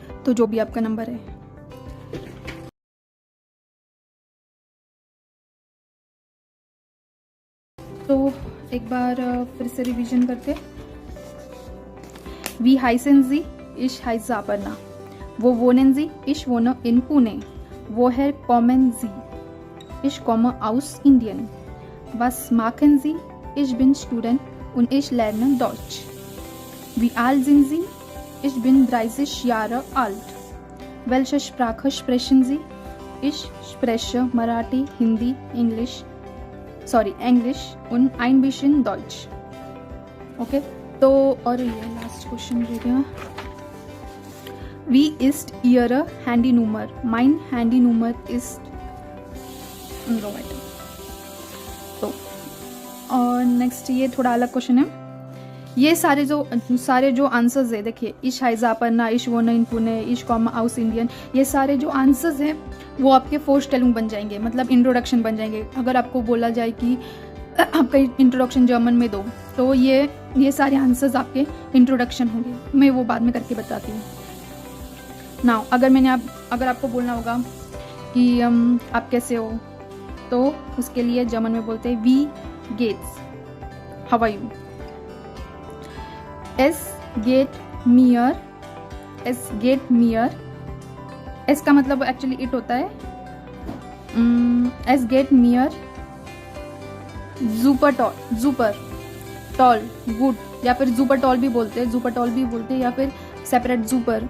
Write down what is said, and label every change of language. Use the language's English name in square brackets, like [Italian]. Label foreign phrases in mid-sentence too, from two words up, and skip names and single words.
[Hindi] तो जो भी आपका नंबर है। तो एक बार फिर से रिवीजन करते। [German] Wie heißen Sie ich heiße Aparna, वो wohnen sie, ich wohne in Pune, woher kommen Sie, ich komme aus Indien, was machen Sie, ich bin Student und ich lerne Deutsch, wie alt sind Sie, ich bin 30 Jahre alt, welche Sprache sprechen Sie, ich spreche Marathi, Hindi, Englisch und ein bisschen Deutsch। [Hindi] ओके, तो और ये लास्ट क्वेश्चन दे दिया। [German] Wie ist Ihre Handynummer? Mein Handynummer ist so weiter। [Hindi] तो और नेक्स्ट ये थोड़ा अलग क्वेश्चन है। ये सारे जो आंसर्स है, देखिए [German] ich heiße Aparna, ich wohne in Pune, ich komme aus Indien, [Hindi] ये सारे जो आंसर्स हैं वो आपके फोरस्टेलिंग बन जाएंगे, मतलब इंट्रोडक्शन बन जाएंगे। अगर आपको बोला जाए कि आपका इंट्रोडक्शन जर्मन में दो, तो ये सारे आंसर्स आपके इंट्रोडक्शन होंगे। मैं वो बाद में करके बताती हूँ। नाउ अगर आपको बोलना होगा कि आप कैसे हो, तो उसके लिए जर्मन में बोलते हैं [German] wie geht's, [English] how are you. [German] es geht mir, es geht mir, [Hindi] एस का मतलब एक्चुअली इट होता है। [German] es geht mir super toll gut, [Hindi] या फिर जुपर टॉल भी बोलते हैं, या फिर सेपरेट जुपर।